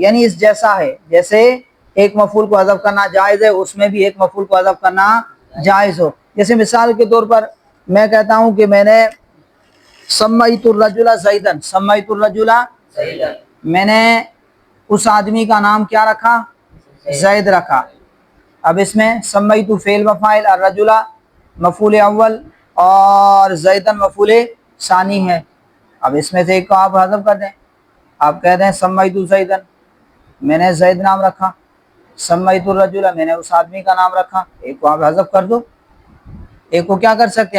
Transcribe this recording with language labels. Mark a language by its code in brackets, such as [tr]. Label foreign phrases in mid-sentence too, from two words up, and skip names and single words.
[ur] یعنی اس جیسا ہے، جیسے ایک مفعول کو حذف کرنا جائز ہے اس میں بھی ایک مفعول کو حذف کرنا جائز ہو. جیسے مثال کے طور پر میں کہتا ہوں کہ میں نے [ar] سمیت الرجل زیدن، سمیت الرجل، [ur] میں نے اس آدمی کا نام کیا رکھا؟ زید رکھا. اب اس میں سمیت فعل و فاعل، الرجل مفعول اول اور زیدن مفعول ثانی ہے. اب اس میں سے ایک کو آپ حذف کر دیں، آپ کہہ دیں [ar] سمیت زیدن، [ur] میں نے زید نام رکھا، [ar] سمیت الرجل، [ur] میں نے اس آدمی کا نام رکھا. ایک کو آپ حذف کر دو، ایک کو کیا کر سکتے ہیں؟